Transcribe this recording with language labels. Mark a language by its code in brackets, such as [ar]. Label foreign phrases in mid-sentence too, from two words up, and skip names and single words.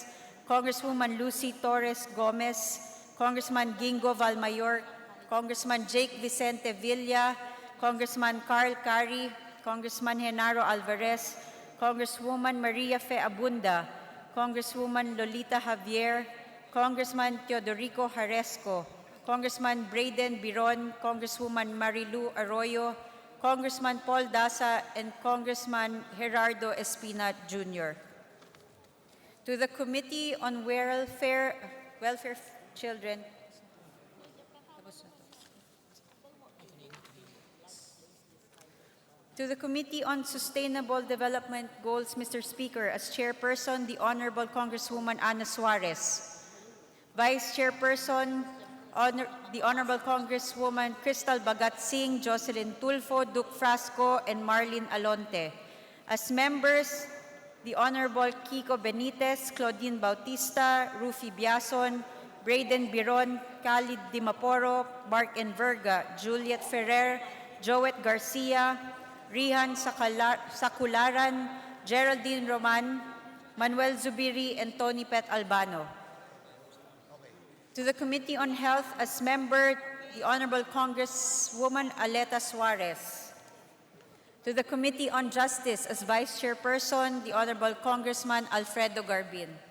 [en] Congresswoman Lucy Torres Gomez, Congressman Gingo Valmayor, Congressman Jake Vicente Villa, Congressman Carl Cari, Congressman Genaro Alvarez, Congresswoman Maria Fe Abunda, Congresswoman Lolita Javier, Congressman Teodorico Jaresco, Congressman Braden Biron, Congresswoman Marilu Arroyo, Congressman Paul Daza, and Congressman Gerardo Espina Jr. To the Committee on Welfare Children, to the Committee on Sustainable Development Goals, Mr. Speaker, as Chairperson, the Honorable Congresswoman Ana Suarez. Vice Chairperson, the Honorable Congresswoman Crystal Bagat Singh, Jocelyn Tulfo, Duke Frasco, and Marlene Alonte. As members, the Honorable Kiko Benitez, Claudine Bautista, Rufy Biason, Braden Biron, Khalid Dimaporo, Mark Enverga, Juliet Ferrer, Joet Garcia, Rihan Sakularan, Geraldine Roman, Manuel Zubiri, and Tony Pet Albano. To the Committee on Health, as member, the Honorable Congresswoman Aleta Suarez. To the Committee on Justice, as Vice Chairperson, the Honorable Congressman Alfredo Garbin.